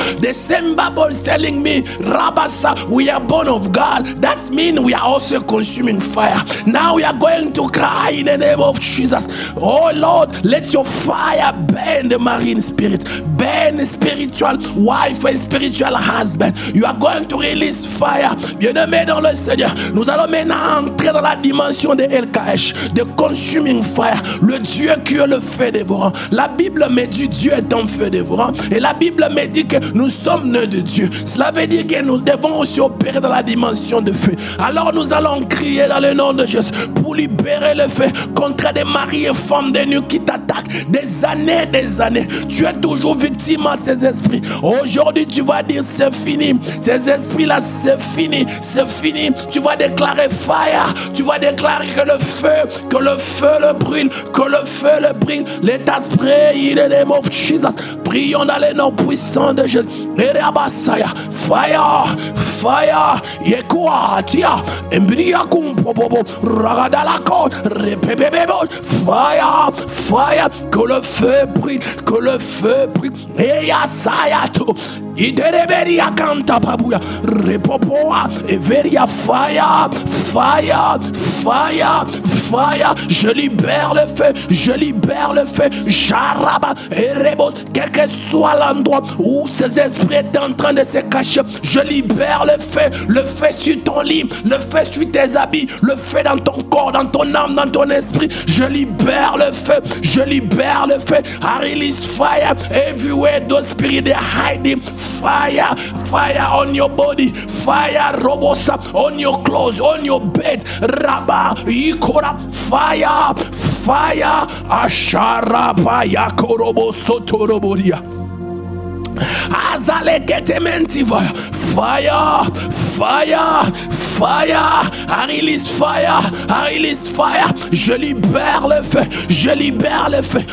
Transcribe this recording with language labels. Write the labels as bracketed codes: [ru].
[en] The same Bible is telling me, Rabasa, we are born of God. That means we are also a consuming fire. Now we are going to cry in the name of Jesus. Oh Lord, let your fire burn the marine spirit, burn the spiritual wife and spiritual husband. You are going to release fire. [fr] Bien-aimé dans le Seigneur, nous allons maintenant entrer dans la dimension de LKH, de [en] consuming fire, [fr] le Dieu qui est le feu dévorant. La Bible me dit Dieu est un feu dévorant, et la Bible me dit que nous sommes nés de Dieu. Cela veut dire que nous devons aussi opérer dans la dimension de feu. Alors nous allons crier dans le nom de Jésus pour libérer le feu contre des maris et femmes de nuit qui t'attaquent des années, tu es toujours victime à ces esprits. Aujourd'hui tu vas dire c'est fini, ces esprits là c'est fini, c'est fini. Tu vas déclarer fire, tu vas déclarer que le feu le brûle, que le feu le brûle. [en] Let us pray in the name of Jesus. [fr] Prions dans les noms puissants de Jésus. [en] Fire, fire, [fr] yekua tia, embria kumpobobo, ragadalako, repebebebo, fire, fire, que le feu brûle, que le feu brûle. Eya sayato, idereberia kanta babuya, repopoa, everia fire, fire, fire, fire. Je libère le feu, je libère le feu. Jaraba et rebos, quel que soit l'endroit où ces esprits étaient en train de se cacher, je libère le feu sur ton lit, le feu sur tes habits, le feu dans ton corps, dans ton âme, dans ton esprit. Je libère le feu, je libère le feu. [en] I release fire everywhere those spirits are hiding. Fire, fire on your body, fire robosa on your clothes, on your bed. Rabba, ikora, fire, fire, asharaba yakorobo sotoroboria. Azale ketementiva, fire, fire, fire, I release fire, I release fire. [fr] Je libère le feu, je libère le feu.